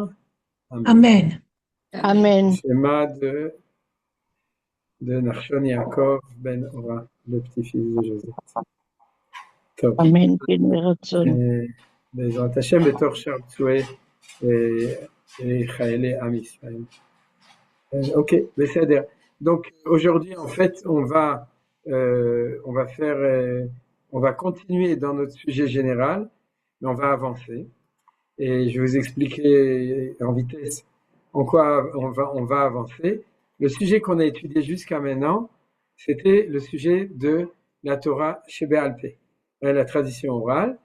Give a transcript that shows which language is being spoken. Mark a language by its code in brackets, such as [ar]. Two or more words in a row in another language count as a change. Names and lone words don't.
[he] אמן. Amen. [fr] Shema de Nachshon Yaakov ben Ora, le petit-fils de Joseph. Top. Amen. [he] בעזרת השם בתוך שאר פצועי חיילי עם ישראל. Ok, בסדר. [fr] Donc aujourd'hui en fait on va continuer dans notre sujet général, mais on va avancer et je vais vous expliquer en vitesse en quoi on va avancer. Le sujet qu'on a étudié jusqu'à maintenant, c'était le sujet de la [he] תורה שבעל פה, [fr] la tradition orale.